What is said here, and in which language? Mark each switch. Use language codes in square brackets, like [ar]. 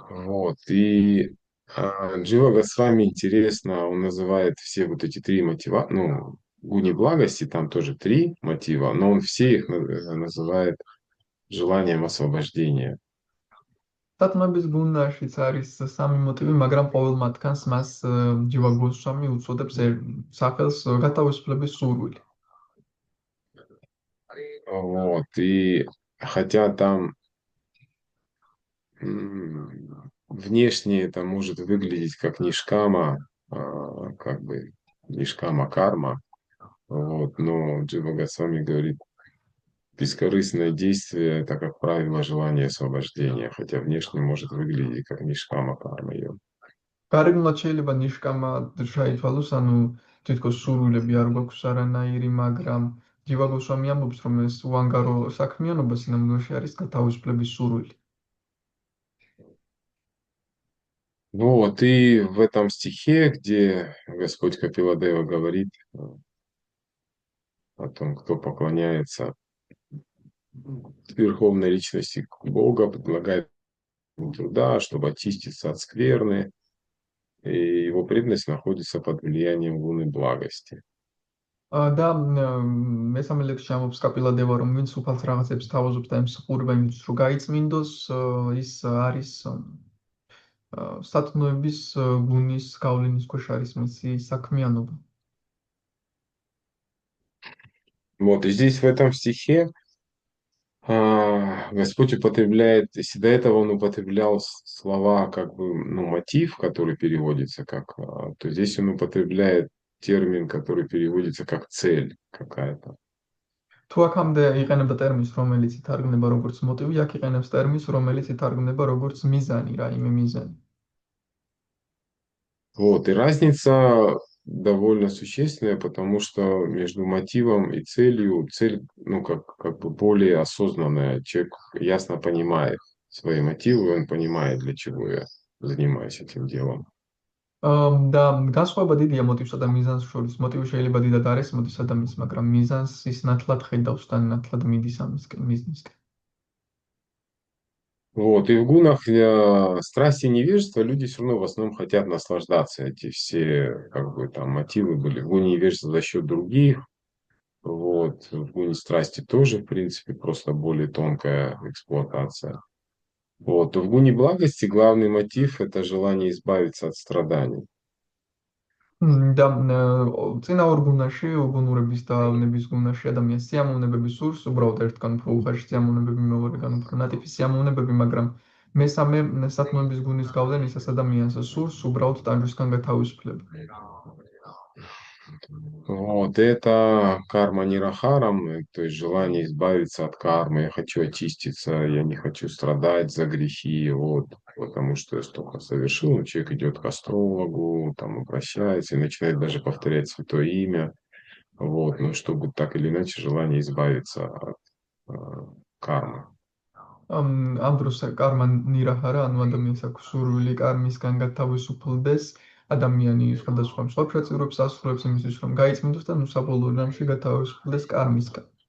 [ru] Вот, и Джива Госвами интересно, он называет все вот эти три мотива, ну, гуни благости, там тоже три мотива, но он все их называет желанием освобождения. [ka] სათნოების გუნაშიც არის სამი მოტივი, მაგრამ ყოველ მათგანს მას ჯივა გოსვამი უწოდებს სახელს გათავისუფლების სურვილი. [ru] Вот, и хотя там внешне это может выглядеть как нишкама, как бы нишкама карма, вот, но Джива Госвами говорит, бескорыстное действие — это, как правило, желание освобождения, хотя внешне может выглядеть как нишкама карма. [ka] გარეგნულად შეიძლება ნიშკამა შეითვალოს, ანუ თითქოს სურვილები არ გვაქვს არანაირი, მაგრამ ჯივა გოსვამი ამბობს, რომ ეს უანგარო საქმიანობა სინამდვილეში არის გათავისუფლების სურვილი. [ru] Ну вот и в этом стихе, где Господь Капиладева говорит о том, кто поклоняется верховной личности Бога, предлагает ему труда, чтобы очиститься от скверны, и его преданность находится под влиянием луны благости. [ka] და მესამე ლექსში ამბობს კაპილადევა, რომ ვინც უფალს რაღაცებს თავაზობს და ემსახურება იმისთვის, რომ გაიწმინდოს, ის არის სათნოების გუნის გავლენის ქვეშ არის მისი საქმიანობა. [ru] Вот, и здесь в этом стихе Господь употребляет, если до этого он употреблял слова как бы, ну, мотив, который переводится как, то здесь он употребляет термин, который переводится как цель какая-то. [ka] თუ აქამდე იყენებდა ტერმინს, რომელიც ითარგმნება როგორც მოტივი, აქ იყენებს ტერმინს, რომელიც ითარგმნება როგორც მიზანი, რაიმე მიზანი. [ru] Вот, и разница довольно существенная, потому что между мотивом и целью, цель, ну, как бы более осознанная. Человек ясно понимает свои мотивы, он понимает, для чего я занимаюсь этим делом. [ka] და განსხვავება დიდია მოტივსა და მიზანს შორის. მოტივი შეიძლება დიდად არ ესმოდეს ადამიანს, მაგრამ მიზანს ის ნათლად ხედავს და ნათლად მიდის ამისკენ, მიზნისკენ. [ru] Вот, и в гунах страсти и невежества люди все равно в основном хотят наслаждаться. Эти все, как бы, там, мотивы были. В гуне невежества за счет других. Вот, в гуне страсти тоже, в принципе, просто более тонкая эксплуатация. Вот, в гуне благости главный мотив — это желание избавиться от страданий. [ka] და წინა ორ გუნაში, გუნურების და ავნების გუნაში ადამიანს სიამოვნებები სურს, უბრალოდ ერთგან უფრო უხეში სიამოვნებები, მეორეგან უფრო ნატიფი სიამოვნებები, მაგრამ მესამე სათნოების გუნის გავლენისას ადამიანს სურს უბრალოდ ტანჯვისგან გათავისუფლება. [ru] Вот это карма нирахарам, то есть желание избавиться от кармы. Я хочу очиститься, я не хочу страдать за грехи, вот, потому что я столько совершил. Но человек идет к астрологу, там обращается и начинает даже повторять святое имя, вот, но чтобы так или иначе желание избавиться от кармы. [ka] ამ დროს კარმა ნირაჰარა, ანუ ადამიანს აქვს სურვილი კარმისგან გათავისუფლდეს, ადამიანი სხვადასხვა მსხვერპლებს ასრულებს იმისთვის, რომ გაიწმინდოს და საბოლოო ჯამში გათავისუფლდეს კარმისგან.